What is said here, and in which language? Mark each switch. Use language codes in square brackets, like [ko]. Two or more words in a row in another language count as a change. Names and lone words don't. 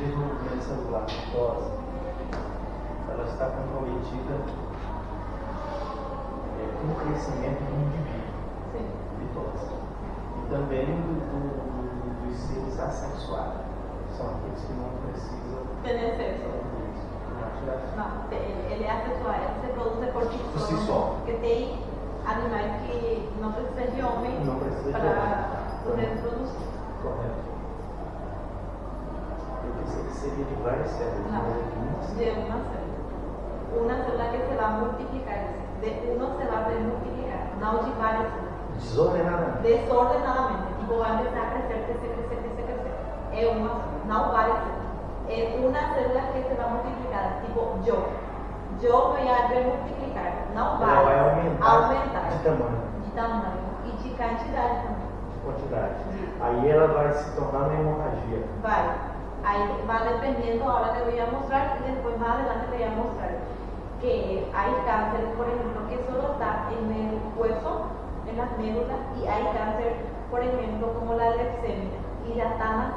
[pt] desenvolvimento celular, idosa, ela está comprometida com o crescimento do indivíduo, Sim. idosa. E também dos seres assexuados, que são aqueles que não precisam [es] Tener sexo. No, [pt] ele é asexual, ele se produce por si só. Porque tem animais que não precisam de homem Não precisa de para poder homem. produzir. Correto. Eu pensei que seria de várias células, [es] No, [pt] mas é de uma só. [es] de una célula. Una célula que se va a multiplicar. De uno se va a multiplicar, no de varias células. Desordenadamente. Desordenadamente. Tipo, va a empezar a crecer, crecer, crecer, crecer, crecer. Es una célula, no varias células. Es una célula que se va a multiplicar. Tipo, yo. Yo voy a multiplicar, no [pt] Ela vai [es] varias. [pt] aumentar de tamanho, De tamanho e de quantidade também. de quantidade. Aí ela vai se tornar uma hemorragia. Vai. [es] Ahí va dependiendo, ahora te voy a mostrar y después más adelante te voy a mostrar que hay cáncer, por ejemplo, que solo está en el hueso, en las médulas, y hay cáncer, por ejemplo, como la leucemia, y ya están